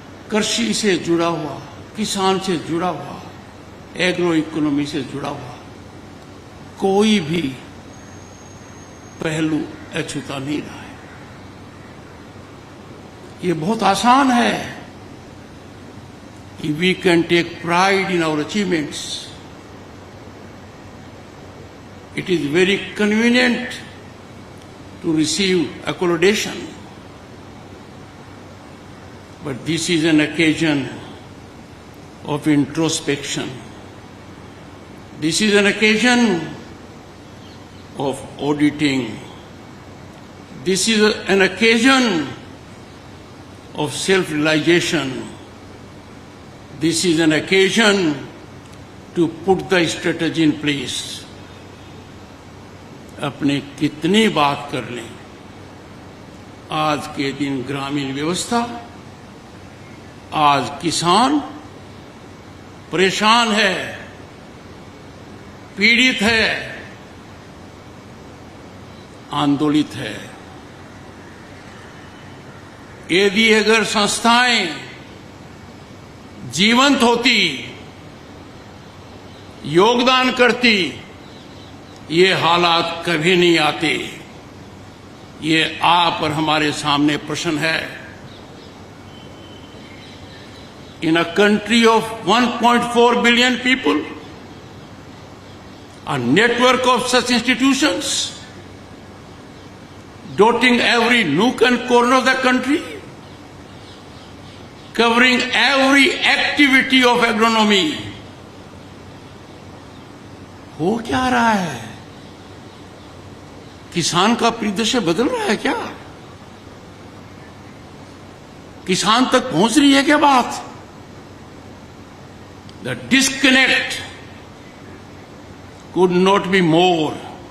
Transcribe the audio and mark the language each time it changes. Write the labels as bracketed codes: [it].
[hi] कृषि से जुड़ा हुआ, किसान से जुड़ा हुआ, एग्रो इकोनॉमी से जुड़ा हुआ कोई भी पहलू अछूता नहीं रहा है। ये बहुत आसान है कि [en] We can take pride in our achievements. It is very convenient to receive accommodation, but this is an occasion of introspection. This is an occasion of auditing. This is an occasion of self-realization. This is an occasion to put the strategy in place. [hi] अपने कितनी बात कर लें, आज के दिन ग्रामीण व्यवस्था, आज किसान परेशान है, पीड़ित है, आंदोलित है। यदि अगर संस्थाएं जीवंत होती, योगदान करती, ये हालात कभी नहीं आते। ये आप और हमारे सामने प्रश्न है। [en] in a country of 1.4 billion people, a network of such institutions dotting every nook and corner of the country, covering every activity of agronomy, [hi] हो क्या रहा है? किसान का परिदृश्य बदल रहा है क्या? किसान तक पहुंच रही है क्या बात? [en] The disconnect could not be more.